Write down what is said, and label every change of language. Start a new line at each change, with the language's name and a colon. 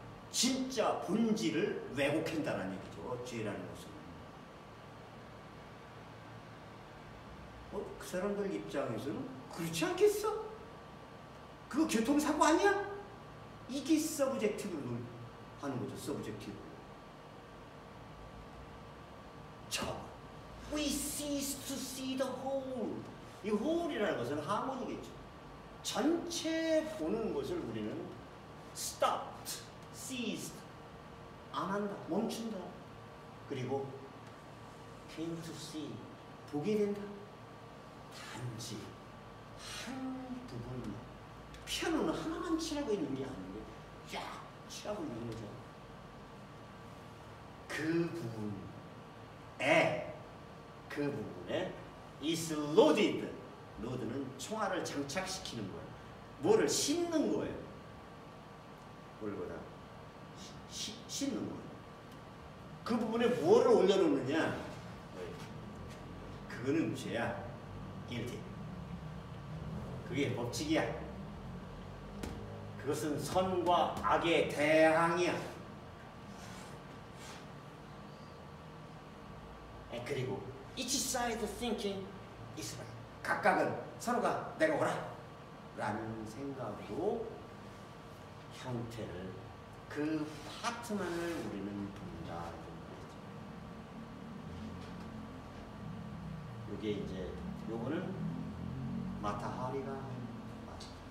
Korean: 진짜 본질을 왜곡한다는 얘기죠. 죄라는 것은. 그 사람들 입장에서는 그렇지 않겠어? 그거 교통사고 아니야? 이게 서브젝티브로 하는 거죠. 서브젝티브.
English: We cease to see the whole.
Korean: 이 whole이라는 것은 하모니겠죠. 전체 보는 것을 우리는
English: stopped, ceased,
Korean: 안 한다, 멈춘다. 그리고
English: came to see,
Korean: 보게 된다. 단지 한 부분만. 피아노는 하나만 칠하고 있는 게 아닌데 쫙 칠하고 있는 거죠. 그 부분에
English: is loaded.
Korean: load는 총알을 장착시키는 거예요. 뭐를 싣는 거예요. 뭘보다 싣는 거예요. 그 부분에 뭐를 올려놓느냐? 그거는 죄야. guilty. 그게 법칙이야. 그것은 선과 악의 대항이야.
English: 그리고 each side thinking is right.
Korean: 각각은 서로가 내가 옳아 라는 생각으로 형태를, 그 파트만을 우리는 본다. 이게 이제 요거는 마타하리가 맞다.